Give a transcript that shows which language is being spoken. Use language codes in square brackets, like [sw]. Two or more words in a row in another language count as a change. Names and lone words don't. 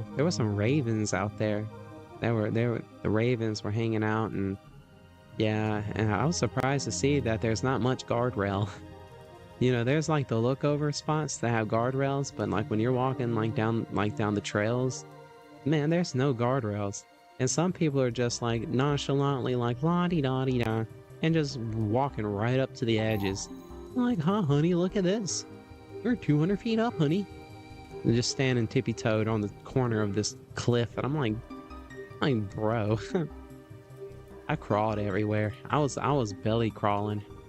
[en] There were some ravens out there. The ravens were hanging out, and yeah, and I was surprised to see that there's not much guardrail. You know, there's like the lookover spots that have guardrails, but like when you're walking down the trails, man, there's no guardrails. And some people are just like nonchalantly like la-di-da-di-da and just walking right up to the edges. I'm like, huh, honey, look at this. We're 200 feet up, honey. And just standing tippy-toed on the corner of this cliff, and I'm like, bro. I crawled everywhere. I was belly crawling.